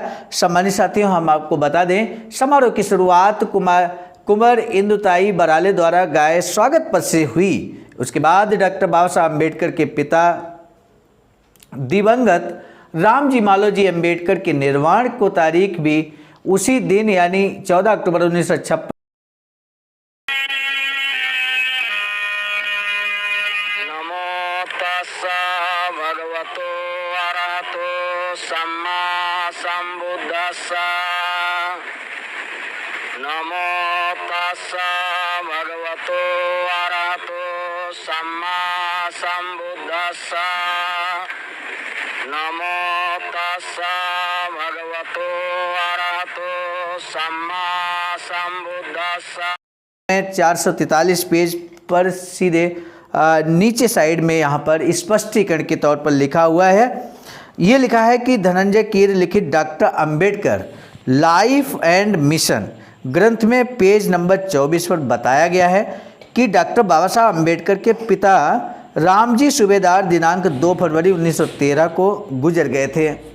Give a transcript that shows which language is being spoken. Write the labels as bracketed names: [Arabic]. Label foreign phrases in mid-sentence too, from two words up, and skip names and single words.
[Hindi] सम्मानित साथियों, हम आपको बता दें समारोह की शुरुआत कुंवर इंदुताई बराले द्वारा गाए स्वागत पद से हुई। उसके बाद डॉक्टर बाबा साहब अम्बेडकर के पिता दिवंगत रामजी मालोजी अम्बेडकर के निर्वाण को तारीख भी उसी दिन यानी 14 अक्टूबर 1956 [Pali] नमो तस्सा भगवतो अरहतो सम्मा संबुद्धस्सा। नमो तस्सा भगवतो अरहतो सम्मा संबुद्धस्सा। नमो तस्सा भगवतो अरहतो सम्मा संबुद्धस्सा। [Hindi] 443 पेज पर सीधे नीचे साइड में यहाँ पर स्पष्टीकरण के तौर पर लिखा हुआ है। ये लिखा है कि धनंजय कीर लिखित डॉक्टर अंबेडकर लाइफ एंड मिशन ग्रंथ में पेज नंबर 24 पर बताया गया है कि डॉक्टर बाबा साहब अम्बेडकर के पिता रामजी सूबेदार दिनांक 2 फरवरी 1913 को गुजर गए थे।